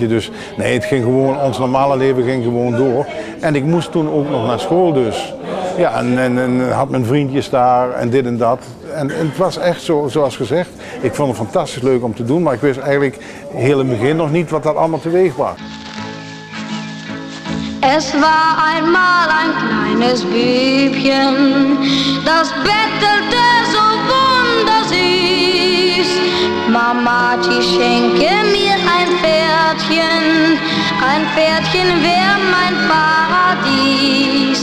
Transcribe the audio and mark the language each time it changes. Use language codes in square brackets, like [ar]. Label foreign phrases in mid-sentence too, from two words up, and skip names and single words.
[nl] Dus nee, het ging gewoon, ons normale leven ging gewoon door. En ik moest toen ook nog naar school dus. Ja, en had mijn vriendjes daar en dit en dat. En het was echt zo, zoals gezegd, ik vond het fantastisch leuk om te doen, maar ik wist eigenlijk heel in het begin nog niet wat dat allemaal teweeg bracht. [de] Es war einmal ein kleines Bübchen, das bettelte so wundersüß. Mamachi, schenke mir ein Pferdchen wär mein Paradies.